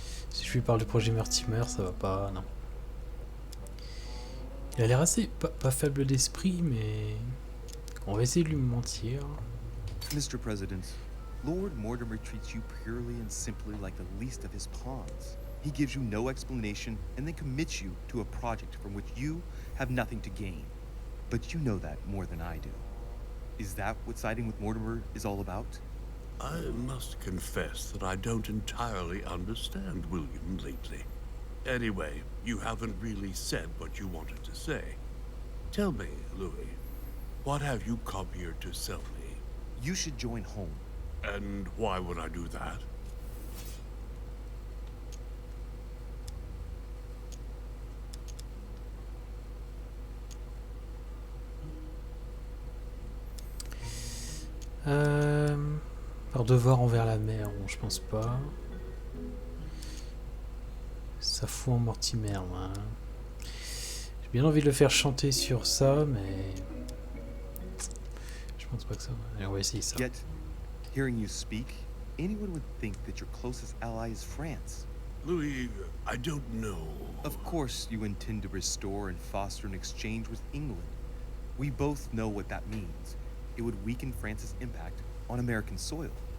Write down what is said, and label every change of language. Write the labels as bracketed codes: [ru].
[fr] Si je lui parle du projet Mortimer, ça va pas, non. Il a l'air assez, pas faible d'esprit, mais on va essayer de lui mentir. [en] Mr. President, Lord Mortimer treats you purely and simply like the least of his pawns. He gives you no explanation and then commits you to a project from which you have nothing to gain. But you know that more than I do. Is that what siding with Mortimer is all about? I must confess that I don't entirely understand William lately. Anyway, you haven't really said what you wanted to say. Tell me, Louis, what have you come here to sell me? You should join home. And why would I do that? [fr] Par devoir envers la mer, bon, je pense pas. Ça fout en Mortimer, hein. J'ai bien envie de le faire chanter sur ça, mais je pense pas que ça va. Allez, on va essayer ça. [en] Yet, hearing you speak, anyone would think that your closest ally is France. Louis, I don't know. Of course you intend to restore and foster an exchange with England. We both know what that means. It would weaken France's impact on American soil.